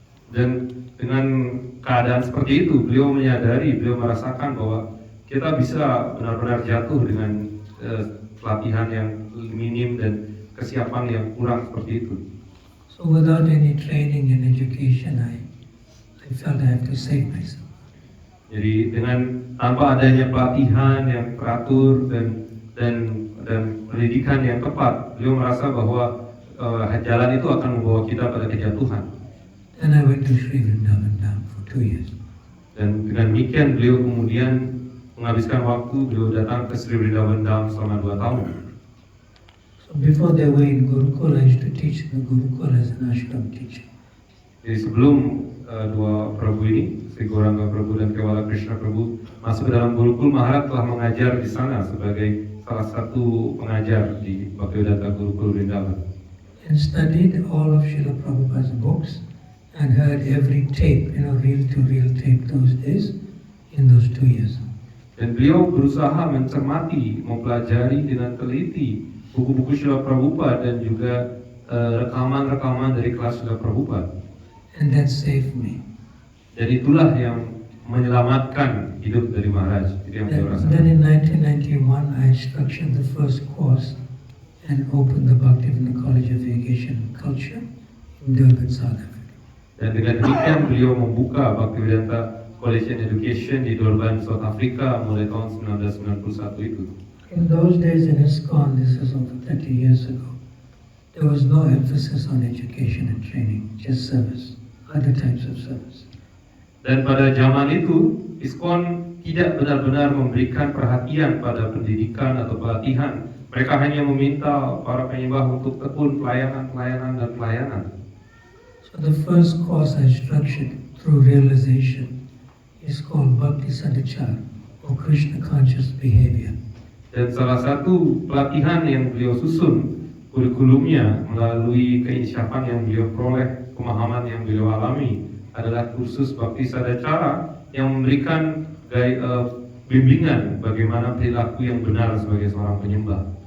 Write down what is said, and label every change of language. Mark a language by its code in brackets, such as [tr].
[id] Dan dengan keadaan seperti itu, beliau merasakan bahwa kita bisa benar-benar jatuh dengan pelatihan yang minim dan kesiapan yang kurang seperti itu. [en] So without any training and education, I felt I have to save myself. [id] Jadi tanpa adanya pelatihan yang teratur dan pendidikan yang tepat, beliau merasa bahwa jalan itu akan membawa kita pada kejatuhan. [en] And I went to Sri Vrindavan Dham for 2 years. [id] Dan dengan demikian beliau kemudian menghabiskan waktu, beliau datang ke Sri Vrindavan Dham selama 2 tahun. [en] So before they were in Gurukul, I used to teach in the Gurukul as an ashram teacher. [id] Jadi sebelum dua Prabhu ini, Sri Gauranga Prabhu dan Kewala Krishna Prabhu masuk ke dalam Gurukul, Maharaj telah mengajar di sana sebagai salah satu pengajar di Bhaktivedanta Gurukul Vrindavan. [en] And studied all of Srila Prabhupada's books and heard every tape, reel-to-reel tape those days, in those 2 years. [id] Dan beliau berusaha mencermati, mempelajari dengan teliti buku-buku Srila Prabhupada dan juga rekaman-rekaman dari kelas Srila Prabhupada. [en] And that saved me. [id] Dan itulah yang menyelamatkan hidup dari Maharaj. Itu yang beliau [en] Then in 1991, I structured the first course and opened the Bhaktivinoda College of Education and Culture in Durban, South Africa. [id] Dan dengan demikian beliau membuka Bhaktivedanta College and Education di Durban, South Africa mulai tahun 1991 itu. [en] In those days in ISKCON, this is over 30 years ago, there was no emphasis on education and training, just service, other types of service. [id] Dan pada zaman itu, ISKCON tidak benar-benar memberikan perhatian pada pendidikan atau pelatihan. Mereka hanya meminta para penyembah untuk tekun pelayanan, dan pelayanan. [en] So the first course I structured through realization is called Bhakti Sadachar, or Krishna Conscious Behavior. [id] Dan salah satu pelatihan yang beliau susun kurikulumnya melalui keinsyafan yang beliau peroleh, pemahaman yang beliau alami adalah kursus Bhakti Sadacara yang memberikan bimbingan bagaimana perilaku yang benar sebagai seorang penyembah.